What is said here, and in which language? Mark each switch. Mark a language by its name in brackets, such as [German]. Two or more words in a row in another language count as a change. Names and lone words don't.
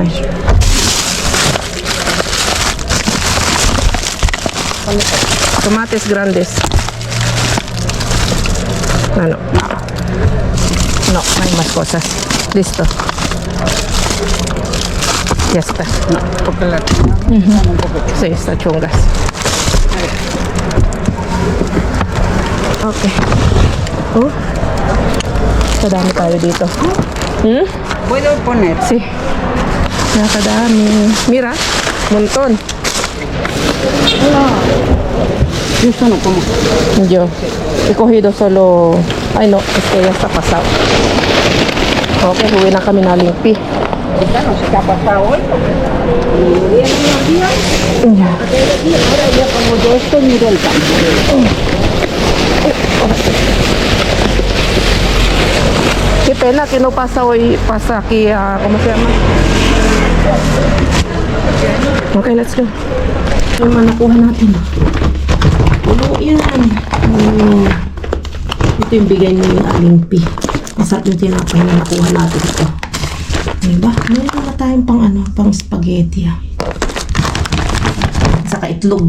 [Spanish] hay. Tomates grandes. No, no. No hay más cosas. Listo. Ya está. No, porque la Sí, está chungas. Okay. [Filipino] Kadami tayo dito. [Spanish] puedo poner. Sí. Nakadami. Mira, montón. Yo esto no como. Yo he cogido solo... Ay no, es que ya está pasado. [Filipino] Okay, huwi na kami na limpi. [Spanish] Ahorita no sé qué ha pasado hoy. Vienen los días. Ahora ya como yo esto miro el campo. Qué pena que no pasa hoy, pasa aquí a... ¿Cómo se llama? [English] Okay, let's go. [Filipino] Yung nakuha natin. Pulo yan. Ito yung bigay ni Aling P. Masarap yung tinapay na nakuha natin ito. Diba? Meron na tayong pang spaghetti. Saka itlog.